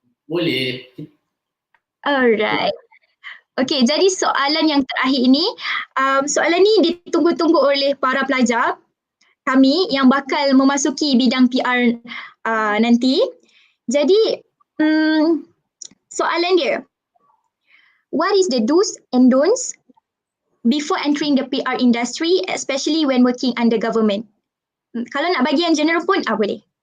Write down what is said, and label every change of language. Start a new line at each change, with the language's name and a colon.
Malay: Boleh.
English: Alright.
Malay: Okey, jadi soalan yang terakhir ini, soalan ni ditunggu-tunggu oleh para pelajar kami yang bakal memasuki bidang PR nanti. Jadi, soalan dia,
English: what is the do's and don'ts before entering the PR industry, especially when working under government?
Malay: Kalau nak bagi yang general pun, boleh.